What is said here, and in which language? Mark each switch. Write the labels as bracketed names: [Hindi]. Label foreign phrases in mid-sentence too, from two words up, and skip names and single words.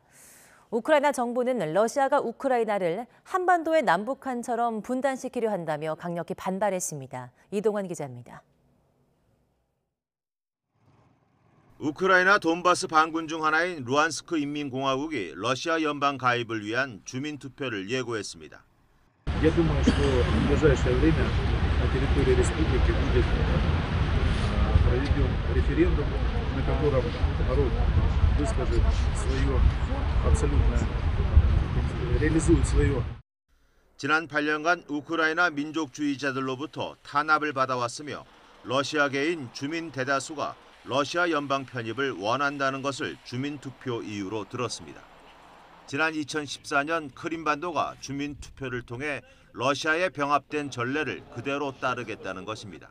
[Korean] 우크라이나 정부는 러시아가 우크라이나를 한반도의 남북한처럼 분단시키려 한다며 강력히 반발했습니다. 이동환 기자입니다. 우크라이나 돈바스 반군 중 하나인 루안스크 인민공화국이 러시아 연방 가입을 위한 주민투표를 예고했습니다. [Russian] Я думаю, что в ближайшее время на территории республики будет проведен референдум, на котором народ выскажет свое абсолютно, реализует свое. [Korean] 지난 8년간 우크라이나 민족주의자들로부터 탄압을 받아왔으며 러시아계인 주민 대다수가 러시아 연방 편입을 원한다는 것을 주민투표 이유로 들었습니다. 지난 2014년 크림반도가 주민투표를 통해 러시아에 병합된 전례를 그대로 따르겠다는 것입니다.